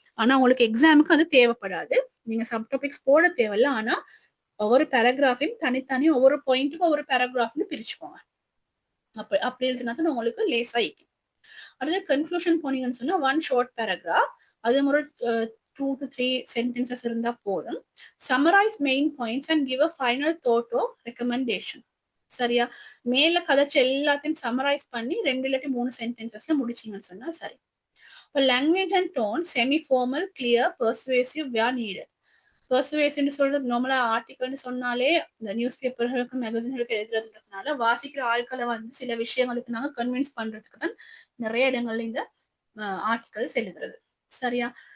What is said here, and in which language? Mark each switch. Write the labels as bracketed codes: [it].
[ta] ஆனா உங்களுக்கு எக்ஸாமுக்கு அது தேவைப்படாது, நீங்க சப் டாபிக்ஸ் போட தேவையில்ல. ஆனா ஒவ்வொரு பேராகிராஃபையும் தனித்தனி ஒவ்வொரு பாயிண்ட்டுக்கும் ஒவ்வொரு பேராகிராஃப்னு பிரிச்சுக்கோங்க. அப்படி எழுதுனா தான் உங்களுக்கு லேஸ் ஆயிக்கும். அடுத்து கன்க்ளூஷன் போனீங்கன்னு சொன்னா 1 ஷார்ட் பேராகிராஃப், அது ஒரு [en] 2 to 3 sentences [ta] இருந்தா போதும். [en] Summarize main points and give a final thought or recommendation. [ta] சரியா? மேல கதைச்ச எல்லாத்தையும் சம்மரைஸ் பண்ணி 2 இல்லாட்டி 3 சென்டென்சஸ்ல முடிச்சீங்கன்னு சொன்னா சரி. [en] Language and tone semi formal, clear, persuasive where needed. [ta] பெர்சுவேசிவ்னு சொல்றது நார்மலா ஆர்டிகல்னு சொன்னாலே இந்த நியூஸ் பேப்பர்களுக்கு மேகசின்களுக்கு எழுதுறதுனால வாசிக்கிற ஆட்களை வந்து சில விஷயங்களுக்கு நாங்க கன்வின்ஸ் பண்றதுக்கு தான் நிறைய இடங்கள்ல இந்த ஆர்டிகல்ஸ் எழுதுறது. சரியா?